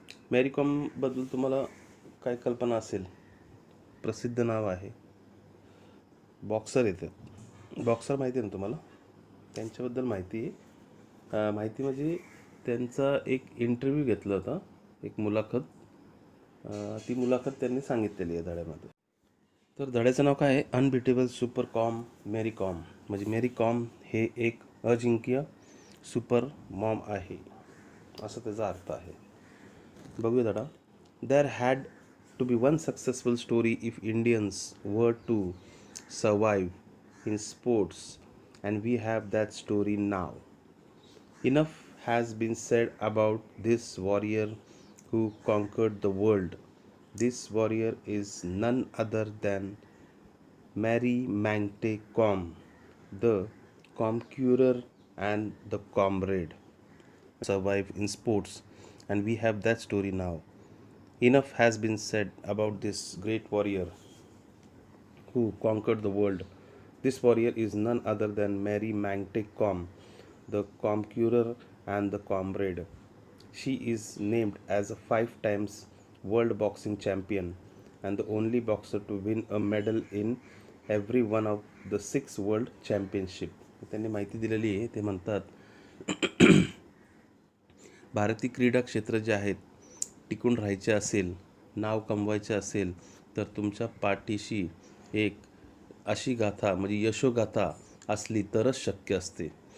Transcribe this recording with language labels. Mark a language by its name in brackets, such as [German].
[Marathi] मॅरी कॉमबद्दल तुम्हाला काय कल्पना असेल? प्रसिद्ध नाव आहे. बॉक्सर येतात. बॉक्सर माहिती आहे ना तुम्हाला? त्यांच्याबद्दल माहिती आहे. माहिती म्हणजे त्यांचा एक इंटरव्ह्यू घेतला होता, एक मुलाखत. ती मुलाखत त्यांनी सांगितलेली आहे धड्यामध्ये. तर धड्याचं नाव काय आहे? [English] Unbeatable super Kom Mary Kom. [Marathi] म्हणजे मेरी कॉम हे एक अजिंक्य सुपर मॉम आहे, असं त्याचा अर्थ आहे. बघूया धडा. [English] There had to be one successful story if Indians were to survive in sports and we have that story now. Enough has been said about this warrior who conquered the world. This warrior is none other than Mary Magte Com, the conqueror and the comrade. Survive in sports, and we have that story now. Enough has been said about this great warrior who conquered the world. This warrior is none other than Mary Magte Com, the conqueror and the comrade. She is named as a 5 times world boxing champion and the only boxer to win a medal in every one of the 6 world championship. [Marathi] त्यांनी माहिती दिलेली आहे. ते म्हणतात, भारतीय क्रीडा क्षेत्र जे आहेत टिकून राहायचे असेल, नाव कमवायचे असेल, तर तुमच्या पाठीशी एक अशी गाथा म्हणजे यशोगाथा असली तरच शक्य असते.